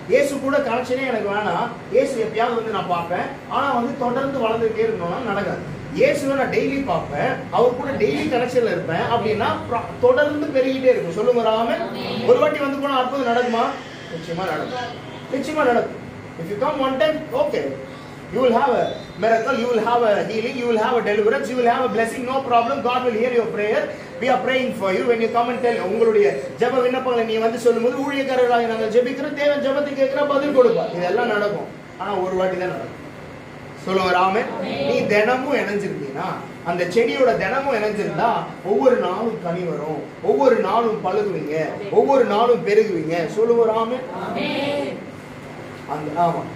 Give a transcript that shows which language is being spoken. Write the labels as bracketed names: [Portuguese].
[Tamil] இயேசு கூட கனெக்ஷனே எனக்கு வேணாம், இயேசு எப்பயாவது வந்து நான் பார்ப்பேன், ஆனா வந்து தொடர்ந்து வளர்ந்துட்டே இருக்கணும்னா நடக்காது. இயேசுவை நான் டெய்லி பார்ப்பேன், அவர் கூட டெய்லி கனெக்ஷன்ல இருப்பேன் அப்படின்னா தொடர்ந்து பெருகிட்டே இருக்கும். சொல்லுங்க ஆமென். ஒரு வாட்டி வந்து போனா அற்புதம் நடக்குமா? நிச்சயமா நடக்கும். நிச்சயமா நடக்கும். [English] If you come one time, okay, you will have a miracle, you will have a healing, you will have a deliverance, you will have a blessing, no problem. God will hear your prayer. We are praying for you. When you come and tell, [Tamil] உங்களுடைய ஜெப விண்ணப்பங்களை நீ வந்து சொல்லும்போது, ஊழியக்காரர்களாக நாங்கள் ஜெபிக்கிறோம், தேவன் ஜெபத்தை கேட்கிற பதில் கொடுப்பார். இதெல்லாம் நடக்கும். ஆனா ஒரு வாட்டி தான் நடக்கும். சொல்லுங்க ஆமென். நீ தினமும் இணைஞ்சிருந்தீங்கன்னா, அந்த செடியோட தினமும் இணைஞ்சிருந்தா ஒவ்வொரு நாளும் கனி வரும், ஒவ்வொரு நாளும் பழுகுவீங்க, ஒவ்வொரு நாளும் பெருகுவீங்க. சொல்லுங்க ஆமென். அந்த ஆமா.